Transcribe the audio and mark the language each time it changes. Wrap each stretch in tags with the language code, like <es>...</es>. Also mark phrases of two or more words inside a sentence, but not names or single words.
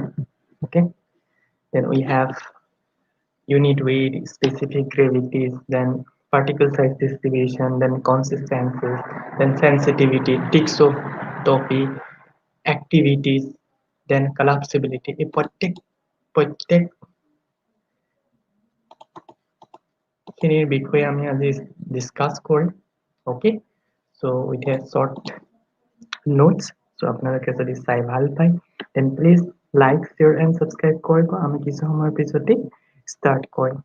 <en>Okay, then we have unit weight, specific gravities, then particle size distribution, then consistencies, then sensitivity, thixotropy, activities, then collapsibility.</en> <as>A প্রত্যেক খিনিৰ বিষয়ে আমি আজি ডিসকাস কৰিম।</as> <en>ওকে, so with a short notes, so</en> <as>আপোনালোকে যদি চাই ভাল পায়</as> <en>then please like share and subscribe কৰিব।</en> <as>আমি কিছু সময়ৰ পিছতে start কৰিম।</as>